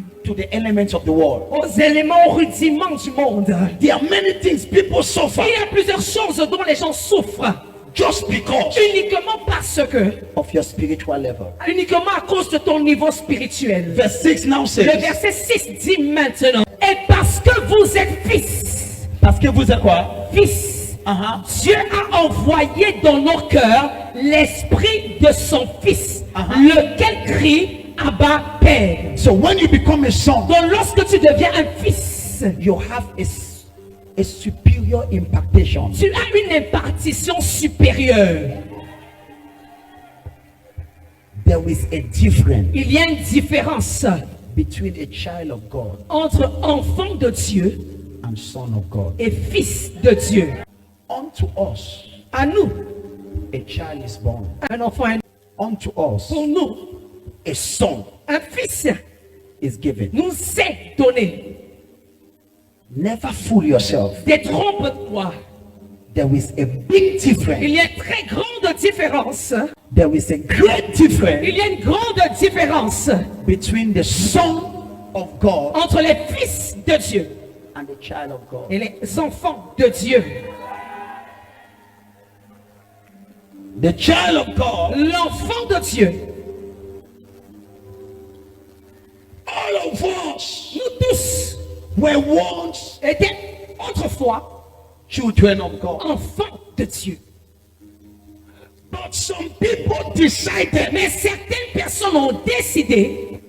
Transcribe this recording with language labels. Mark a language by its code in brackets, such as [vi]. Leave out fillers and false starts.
[en] to the elements of the world. [fr] aux éléments rudiments du monde. [en] There are many things people suffer [fr] Il y a plusieurs choses dont les gens souffrent [en] just because [fr] uniquement parce que, [en] of your spiritual level. [fr] uniquement à cause de ton niveau spirituel. [en] Verse 6 now [fr] Le [en] says, [fr] verset 6 dit maintenant, et parce que vous êtes fils, parce que vous êtes quoi? fils, Uh-huh. Dieu a envoyé dans nos cœurs l'esprit de son fils, Uh-huh. lequel crie Abba Père. [en] So when you become a son, [fr] Donc lorsque tu deviens un fils, [en] you have a superior impactation. [fr] tu as une impartition supérieure. [en] There is a difference [fr] Il y a une différence [en] between a child of God [fr] entre enfant de Dieu [en] and son of God. [fr] et fils de Dieu. [en] Unto us, [fr] À nous, [en] a child is born. [fr] un enfant, [en] Unto us, [fr] pour nous, [en] a son [fr] un fils [en] is given. [fr] nous est donné. [en] Never fool yourself. [fr] Détrompe-toi. [en] There is a big difference. [fr] Il y a une très grande différence. [en] There is a great difference [fr] Il y a une grande différence [en] between the son of God [fr] entre les fils de Dieu [en] and the child of God. [fr] et les enfants de Dieu. [en] The child of God, [fr] L'enfant de Dieu, [en] all of us [fr] nous tous [en] were once [fr] étions autrefois [en] children of God. [fr] enfants de Dieu. [en] But some people decided [fr] Mais certaines personnes ont décidé